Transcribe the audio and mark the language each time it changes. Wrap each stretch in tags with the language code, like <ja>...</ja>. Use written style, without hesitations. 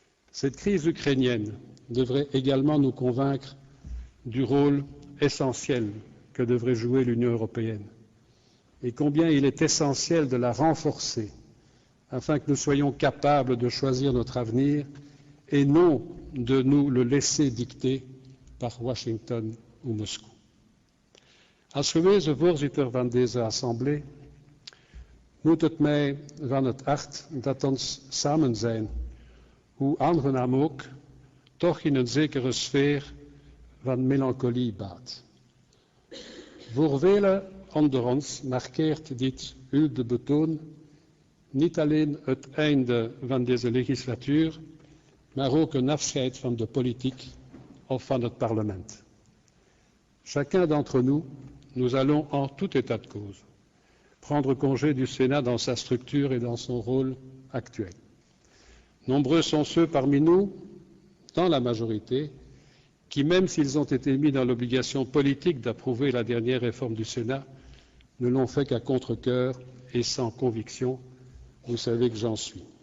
<fr>Cette crise ukrainienne devrait également nous convaincre du rôle essentiel que devrait jouer l'Union européenne et combien il est essentiel de la renforcer afin que nous soyons capables de choisir notre avenir et non de nous le laisser dicter par Washington ou Moscou.</fr> <nl>Als gewezen voorzitter van deze assemblée moet het mij van het hart dat ons samen zijn, hoe aangenaam ook, toch in een zekere sfeer van melancholie baat. Voor velen onder ons markeert dit hulde betoon niet alleen het einde van deze legislatuur, maar ook een afscheid van de politiek of van het parlement.</nl> <fr>Chacun d'entre nous allons en tout état de cause prendre congé du Sénat dans sa structure et dans son rôle actuel. Nombreux sont ceux parmi nous, dans la majorité, qui, même s'ils ont été mis dans l'obligation politique d'approuver la dernière réforme du Sénat, ne l'ont fait qu'à contre-cœur et sans conviction. Vous savez que j'en suis.</fr>